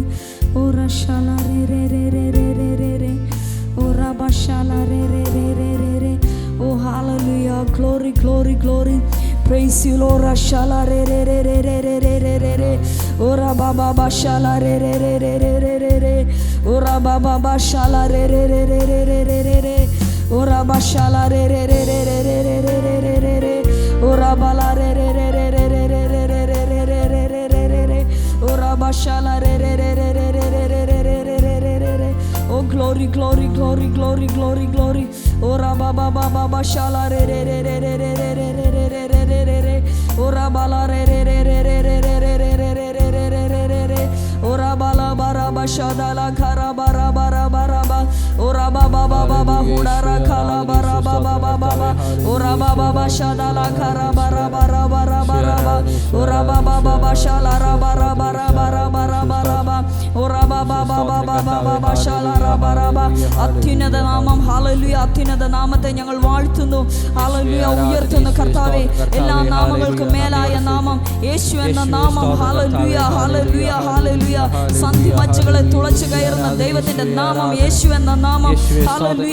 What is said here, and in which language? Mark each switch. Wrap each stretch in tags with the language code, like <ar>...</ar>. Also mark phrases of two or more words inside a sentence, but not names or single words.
<en>Oh rashala re re re re re re re re, oh rabashala re re re re re re, oh hallelujah, glory, glory, glory, praise you Lord. Rashala re re re re re re re re re re, oh rababa bashala re re re re re re re re, oh rababa bashala re re re re re re re re re, oh rabashala re re re re re re re re re re re, ora bala re re re re re re re re re re re re re re re re, ora bashala re re re re re re re re re re re re re re. Oh glory, glory, glory, glory, glory, glory. Ora baba baba bashala re re re re re re re re re re re re re re, ora bala re re re re re re re re re re re re re re re re, ora bala bara bashada la khara bara bara bara ba, ora baba baba baba hudara khala bara baba baba ba, ora baba bashada la khara bara bara bara bara ba, ora baba baba shala ra bara bara bara bara bara ba, ora baba baba baba bashala ra bara ba.</en> <ml>അത്യുന്നത നാമം, ഹല്ലേലൂയ, അത്യുന്നത നാമത്തെ ഞങ്ങൾ വാഴ്ത്തുന്നു, ഹല്ലേലൂയ, ഉയർത്തുന്നു കർത്താവേ. എല്ലാ നാമങ്ങൾക്കും മേലായ നാമം യേശു എന്ന നാമം, ഹല്ലേലൂയ, ഹല്ലേലൂയ, ഹല്ലേലൂയ. സന്ധിമജ്ജകളെ തുളച്ചു കയറുന്ന ദൈവത്തിന്റെ നാമം യേശു എന്ന നാമം, ഹല്ലേലൂയ.</ml>